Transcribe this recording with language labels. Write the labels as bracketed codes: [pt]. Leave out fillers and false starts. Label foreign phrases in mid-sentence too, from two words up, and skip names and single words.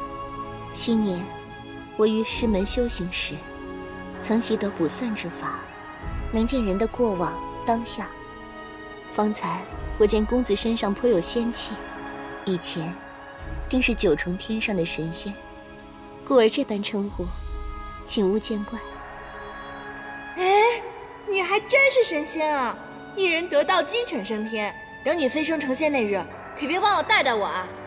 [zh] 昔年我於師門修行時，曾習得卜算之法， 能見人的過往、當下。方才我見公子身上颇有仙气，以前定是九重天上的神仙，故而這般稱呼，請勿見怪。哎，你還真是神仙啊！一人得道，鸡犬升天。等你飞升成仙那日，可別忘了帶帶我啊！